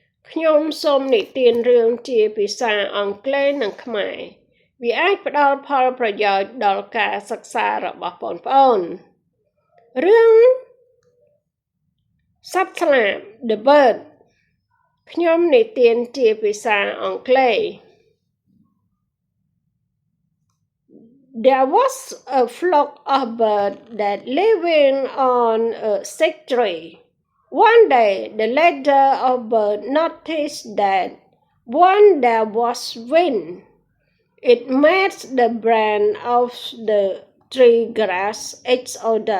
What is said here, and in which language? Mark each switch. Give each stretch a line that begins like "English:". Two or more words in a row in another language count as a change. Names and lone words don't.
Khmer: ខ្ញុំសូមនិទានរឿងជាភាសាអង់គ្លេសនិងខ្មែរវាអាចផ្ដល់ផលប្រយោជន៍ដល់ការសិក្សារបស់បងប្អូនរឿងសត្វស្លាប The Bird ខ្ញុំនិទានជាភាសាអង់គ្លេស
English: There was a flock of birds that living on a sick tree. One day, the leader of birds noticed that when there was wind, it made the branch of the tree grass each other.